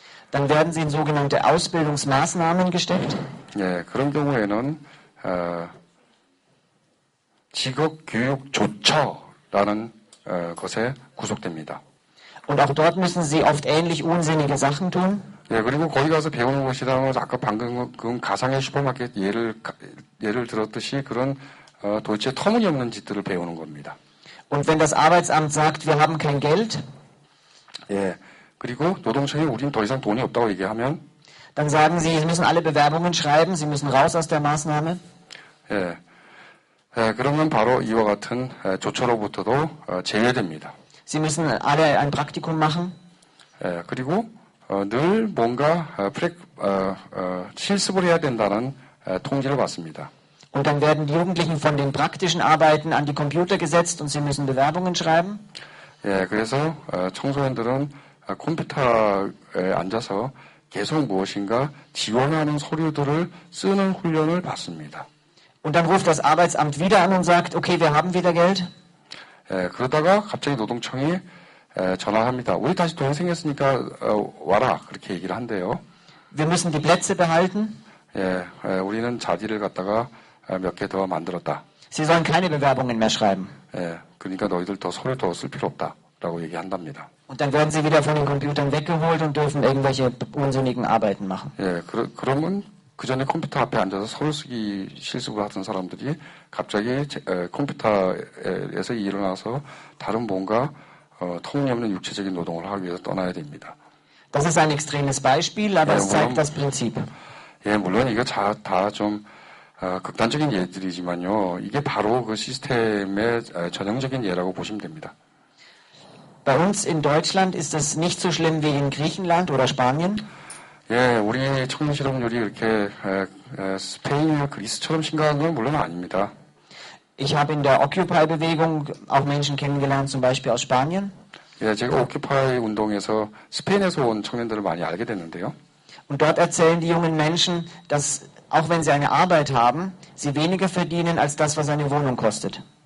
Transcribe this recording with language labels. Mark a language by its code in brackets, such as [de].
[de] Dann werden sie in sogenannte Ausbildungsmaßnahmen gesteckt. [ko] 예, 그런 경우에는 직업교육조처라는 것에 구속됩니다. [de] Und auch dort müssen sie oft ähnlich unsinnige Sachen tun. [ko] 예, 그리고 거기 가서 배우는 것이라는 것은 아까 방금 그 가상의 슈퍼마켓 예를 들었듯이 그런 도대체 터무니없는 짓들을 배우는 겁니다. [de] Und wenn das Arbeitsamt sagt, wir haben kein Geld, [ko] 예, 그리고 노동청이 우린 더 이상 돈이 없다고 얘기하면 [de] dann sagen sie, sie müssen alle Bewerbungen schreiben, sie müssen raus aus der Maßnahme. [ko] 예, 그러면 바로 이와 같은 조처로부터도 제외됩니다. [de] Sie müssen alle ein Praktikum machen. [ko] 예, 그리고 늘 뭔가 실습을 해야 된다는 통지를 받습니다. [de] Und dann werden die Jugendlichen von den praktischen Arbeiten an die Computer gesetzt und sie müssen Bewerbungen schreiben. [ko] 예, 그래서 청소년들은 컴퓨터에 앉아서 계속 무엇인가 지원하는 서류들을 쓰는 훈련을 받습니다. [de] Und dann ruft das Arbeitsamt wieder an und sagt, okay, wir haben wieder Geld. [ko] 예, 그러다가 갑자기 노동청이 전화합니다. 우리 다시 돈 생겼으니까 와라 그렇게 얘기를 한대요. [de] Wir müssen die Plätze behalten. [ko] 예, 우리는 자리를 갖다가 몇 개 더 만들었다. [de] Sie sollen keine Bewerbungen mehr schreiben. [ko] 예, 그러니까 너희들 더 서류 더 쓸 필요 없다라고 얘기한답니다. [de] Und dann werden sie wieder von den Computern weggeholt und dürfen irgendwelche unsinnigen Arbeiten machen. [ko] 예, 그러면 그 전에 컴퓨터 앞에 앉아서 서류 쓰기 실습을 하던 사람들이 갑자기 컴퓨터에서 일어나서 다른 뭔가 터무니없는 육체적인 노동을 하기 위해서 떠나야 됩니다. [de] Das ist ein extremes Beispiel, aber es zeigt das Prinzip. [ko] 예, 물론 이거 다 좀 극단적인 예들이지만요. 이게 바로 그 시스템의 전형적인 예라고 보시면 됩니다. [de] Bei uns in Deutschland ist es nicht so schlimm wie in Griechenland oder Spanien. [ko] 예, 우리 청년 실업률이 이렇게 스페인이나 그리스처럼 심각한 건 물론 아닙니다. [de] Ich habe in der Occupy-Bewegung auch Menschen kennengelernt, zum Beispiel aus Spanien. [ko] 예, 제가 오큐파이 운동에서 스페인에서 온 청년들을 많이 알게 됐는데요. [de] Und dort erzählen die jungen Menschen, dass auch wenn sie eine Arbeit haben, sie weniger verdienen als das, was eine Wohnung kostet.